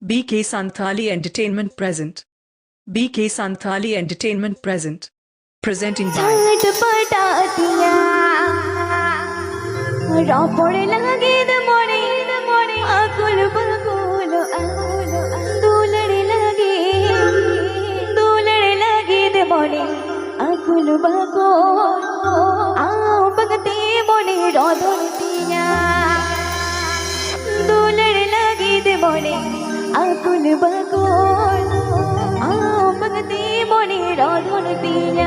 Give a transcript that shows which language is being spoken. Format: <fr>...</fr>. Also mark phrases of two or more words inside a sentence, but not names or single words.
<en>BK Santali Entertainment present. BK Santali Entertainment present. Presenting by</en> <sat>Chatpatta rapore Lagit Mone akul bakul dulare Lagit Mone akul bakul bagte Mone rodon tiya dulare Lagit Mone akul bakul bagte Mone rodon tiya</sat>